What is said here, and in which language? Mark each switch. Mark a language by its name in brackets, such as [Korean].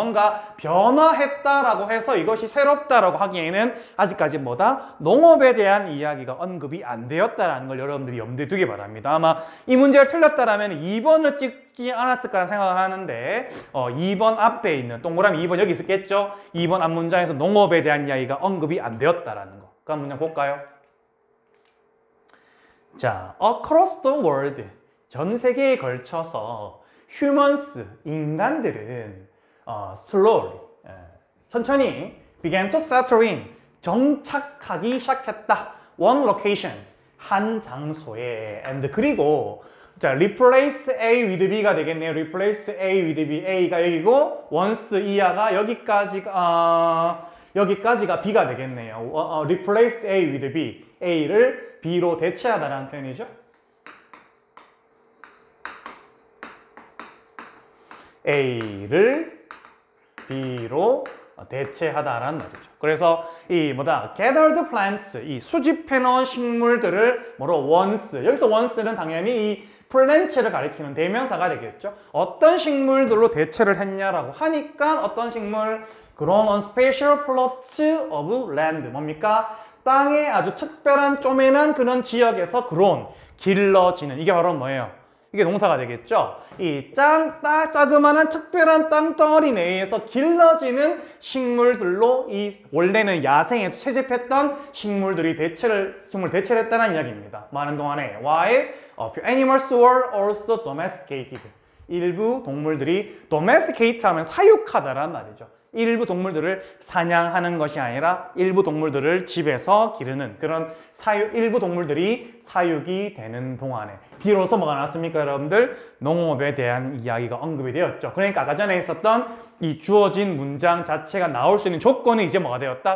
[Korean] 뭔가 변화했다라고 해서 이것이 새롭다라고 하기에는 아직까지 농업에 대한 이야기가 언급이 안 되었다라는 걸 여러분들이 염두에 두기 바랍니다. 아마 이 문제를 틀렸다라면 2번을 찍지 않았을까 생각을 하는데 2번 앞에 있는 동그라미 2번 여기 있었겠죠? 2번 앞 문장에서 농업에 대한 이야기가 언급이 안 되었다라는 거. 그 한 문장 볼까요? 자, [English] across the world, [Korean] 전 세계에 걸쳐서 [English] humans, [Korean] 인간들은 [English] slowly, [Korean] 천천히 [English] began to settle in, [Korean] 정착하기 시작했다. [English] one location, [Korean] 한 장소에. [English] and [Korean] 그리고 자, [English] replace A with B [Korean] 가 되겠네요. [English] replace A with B, [Korean] A가 여기고 [English] once [Korean] 이하가 여기까지가 B가 되겠네요. [English] replace A with B, [Korean] A를 B로 대체하다라는 표현이죠. A를 B로 대체하다라는 말이죠. 그래서 [English] gathered plants, [Korean] 이 수집해 놓은 식물들을 [English] once, [Korean] 여기서 once는 당연히 이 플랜츠를 가리키는 대명사가 되겠죠. 어떤 식물들로 대체를 했냐라고 하니까 어떤 식물? [English] grown on special plots of land. [Korean] 뭡니까? 땅에 아주 특별한 쪼매난 그런 지역에서 [English] grown, [Korean] 길러지는. 이게 바로 뭐예요? 이게 동사가 되겠죠. 이 자그마한 특별한 땅덩어리 내에서 길러지는 식물들로 이 원래는 야생에서 채집했던 식물 대체를 했다는 이야기입니다. 많은 동안에 [English] while a few animals were also domesticated. [Korean] 일부 동물들이 domesticate 하면 사육하다란 말이죠. 일부 동물들을 사냥하는 것이 아니라 일부 동물들을 집에서 기르는 그런 일부 동물들이 사육이 되는 동안에 비로소 뭐가 나왔습니까, 여러분들? 농업에 대한 이야기가 언급이 되었죠. 그러니까 아까 전에 있었던 이 주어진 문장 자체가 나올 수 있는 조건이 이제 뭐가 되었다?